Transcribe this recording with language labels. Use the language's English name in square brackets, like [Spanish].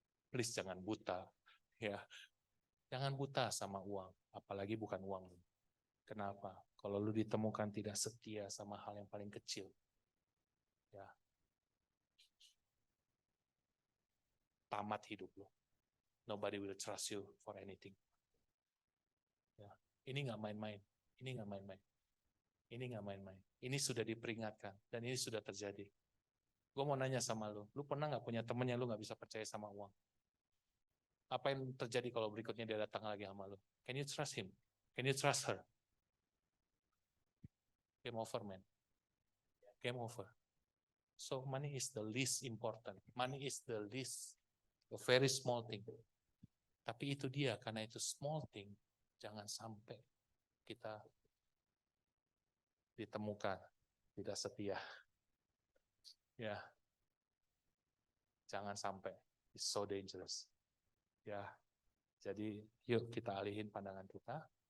[Indonesian] Please jangan buta. Ya, jangan buta sama uang, apalagi bukan uang lu. Kenapa? Kalau lu ditemukan tidak setia sama hal yang paling kecil, ya tamat hidup lu. [English] Nobody will trust you for anything. [Indonesian] Ya, ini nggak main-main. Ini nggak main-main. Ini nggak main-main. Ini sudah diperingatkan dan ini sudah terjadi. Gue mau nanya sama lu pernah nggak punya temen yang lu nggak bisa percaya sama uang? Apa yang terjadi kalau berikutnya dia datang lagi sama lu? [English] Can you trust him? Can you trust her? Game over, man. Game over. So money is the least important. Money is the least, a very small thing. [Indonesian] Tapi itu dia, karena itu small thing, jangan sampai kita ditemukan tidak setia. Ya, jangan sampai. It's so dangerous. Ya, jadi yuk kita alihin pandangan kita.